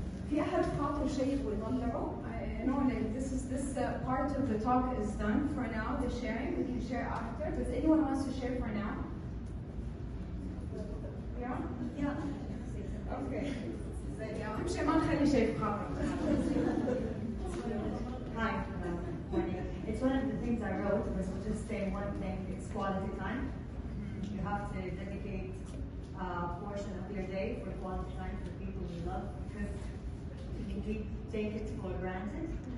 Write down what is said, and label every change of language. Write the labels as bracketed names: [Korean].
[Arabic] في أحد خاطر شيء ويطلعه؟ [English] I know like this part of the talk is done for now. The sharing we can share after. Does anyone wants to share for now? Yeah. Yeah. Okay. [Arabic] أهم شيء ما نخلي شيء في خاطر. [English] Hi, morning. It's one of the things I wrote was just saying one thing, it's quality time. You have to dedicate a portion of your day for quality time for people you love, because we take it for granted.